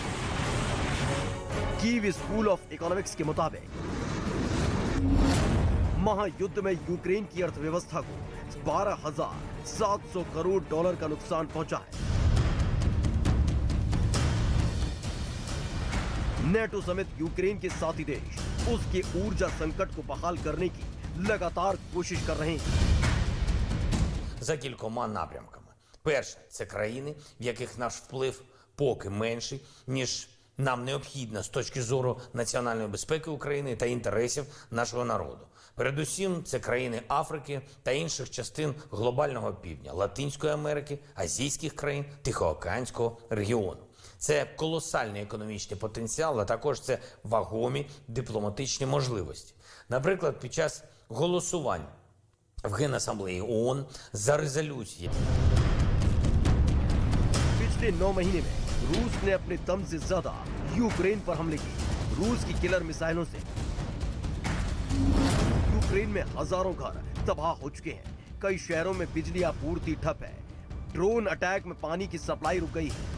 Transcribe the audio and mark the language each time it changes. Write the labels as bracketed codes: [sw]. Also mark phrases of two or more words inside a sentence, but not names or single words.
[hi] कीव स्कूल ऑफ इकोनॉमिक्स के मुताबिक महायुद्ध में यूक्रेन की अर्थव्यवस्था को $12,700 करोड़ का नुकसान पहुंचा है। नेटो समेत यूक्रेन के साथी देश उसके ऊर्जा संकट को बहाल करने की लगातार कोशिश कर रहे हैं। [uk] За кількома напрямками. Перше – це країни, в яких наш вплив поки менший, ніж нам необхідно з точки зору національної безпеки України та інтересів нашого народу. Передусім, це країни Африки та інших частин глобального півдня, Латинської Америки, азійських країн, Тихоокеанського регіону. Це колосальний економічний потенціал, а також це вагомі дипломатичні можливості. Наприклад, під час голосувань в Генасамблеї ООН за резолюції. [hi] पिछले 9 महीने में रूस ने अपने दम से ज्यादा यूक्रेन पर हमले किए। रूस की किलर मिसाइलों से यूक्रेन में हजारों घर तबाह हो चुके हैं। कई शहरों में बिजली आपूर्ति ठप है। [en] drone attack [hi] में पानी की सप्लाई रुक गई है।